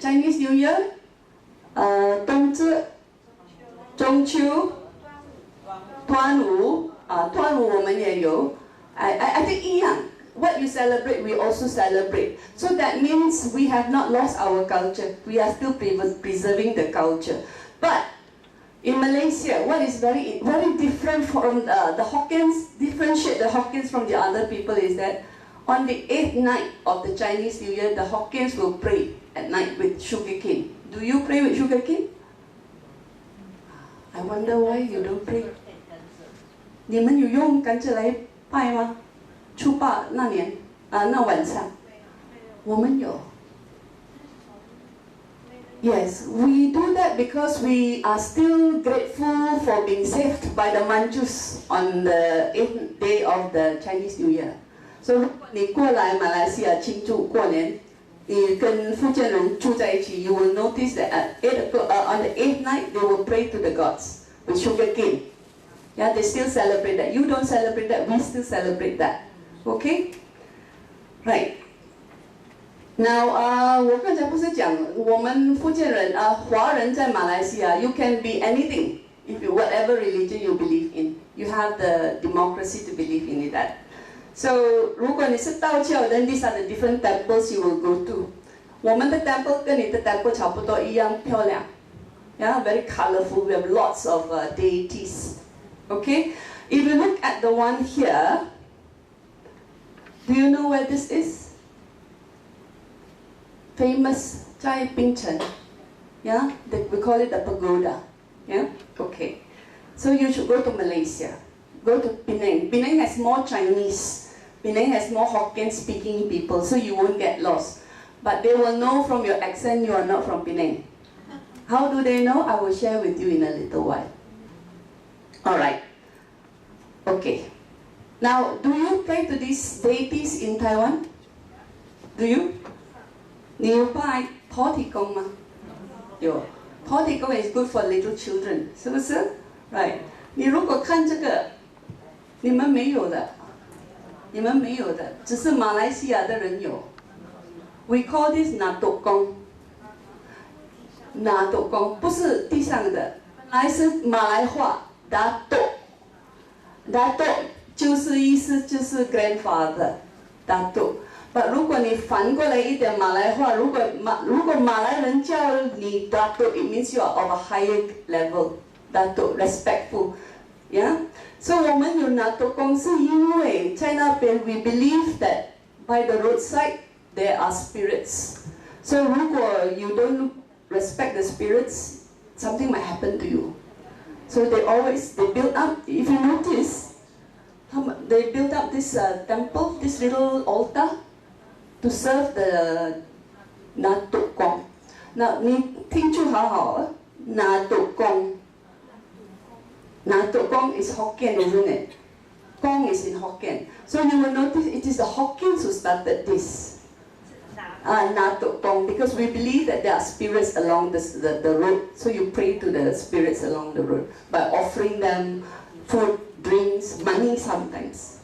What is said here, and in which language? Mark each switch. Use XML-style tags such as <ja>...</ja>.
<zh>Chinese New Year, 冬至、中秋、端午端午我们也有。</zh> <en>I think</en> <zh>一样。</zh> <en>What you celebrate, we also celebrate. So that means we have not lost our culture. We are still preserving the culture. But in Malaysia, what is very different from the Hokkiens, differentiate the Hokkiens from the other people is that on the 8th night of the Chinese New Year, the Hokkiens will pray at night with sugarcane. Do you pray with sugarcane? I wonder why you don't pray.</en> <zh>你们有用甘蔗来拜吗？初八那年那晚上，我们有。</zh> <en>Yes, we do that because we are still grateful for being saved by the Manjus on the 8th day of the Chinese New Year. So</en> <zh>如果你过来马来西亚庆祝过年，你跟福建人住在一起</zh> <en>，you will notice that on the 8th night they will pray to the gods with sugarcane. Yeah, they still celebrate that. You don't celebrate that, we still celebrate that. Okay? Right. Now,</en> <zh>我刚才不是讲我们福建人华人在马来西亚</zh> <en>you can be anything, whatever religion you believe in. You have the democracy to believe in that. So,</en> <zh>如果你是道教</zh> <en>then these are the different temples you will go to.</en> <zh>我们的 temple 跟你的 temple 差不多一样漂亮。</zh> <en>Yeah, very colorful. We have lots of deities. Okay? If you look at the one here, do you know where this is? Famous</en> <zh>在槟城</zh> <en>yeah, we call it the pagoda, yeah, okay. So you should go to Malaysia, go to Penang. Penang has more Chinese, Penang has more Hokkien speaking people, so you won't get lost. But they will know from your accent you are not from Penang. How do they know? I will share with you in a little while. Alright, okay. Now, do you pray to these deities in Taiwan? Do you?</en> <zh>你有拜土地公吗？有，</zh> <en>土地公 is good for little children，</en> <zh>是不是</zh> <en>？Right？</en> <zh>你如果看这个，你们没有的，你们没有的，只是马来西亚的人有。</zh> <en>We call this</en> <zh>拿督公，拿督公不是地上的，本来是马来话达督，达督就是意思就是 grandfather， 达督。</zh> <en>But</en> <zh>如果你反过来一点马来话，如果马来人叫你</zh> <en>Datuk, it means you are of a higher level. Datuk, respectful. Yeah? So</en> <zh>我们有拿督公是因为在那边</zh> <en>we believe that by the roadside there are spirits. So</en> <zh>如果</zh> <en>you don't respect the spirits, something might happen to you. So they build up, if you notice, they build up this temple, this little altar, to serve the 拿督公。</en> <zh>那你听住好好啊，拿督公。</zh> <en>拿督公 is Hokkien, isn't it? Kong is in Hokkien. So you will notice it is the Hokkiens who started this. 拿督公, because we believe that there are spirits along the road. So you pray to the spirits along the road by offering them food, drinks, money sometimes.</en>